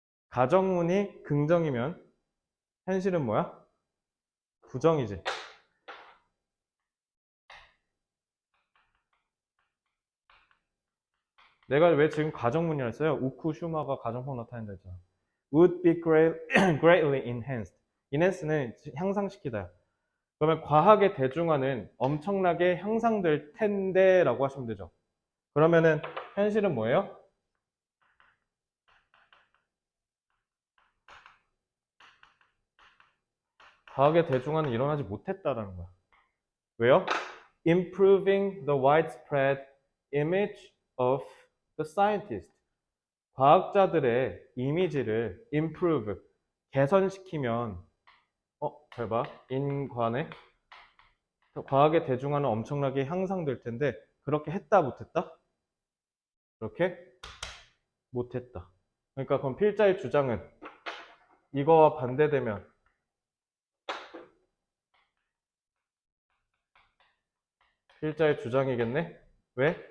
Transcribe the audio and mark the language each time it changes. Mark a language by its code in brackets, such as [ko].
[ko] 가정문이 긍정이면 현실은 뭐야? 부정이지. 내가 왜 지금 가정문이라 했어요? 우쿠 슈마가 가정법 나타낸다 했잖아. [en] would be greatly enhanced. [ko] enhance는 향상시키다. 그러면 과학의 대중화는 엄청나게 향상될 텐데 라고 하시면 되죠. 그러면은 현실은 뭐예요? 과학의 대중화는 일어나지 못했다라는 거야. 왜요? [en] Improving the widespread image of the scientist. [ko] 과학자들의 이미지를 improve, 개선시키면 잘 봐. 인관의 과학의 대중화는 엄청나게 향상될 텐데 그렇게 했다 못했다? 그렇게 못했다. 그러니까 그럼 필자의 주장은 이거와 반대되면 필자의 주장이겠네? 왜?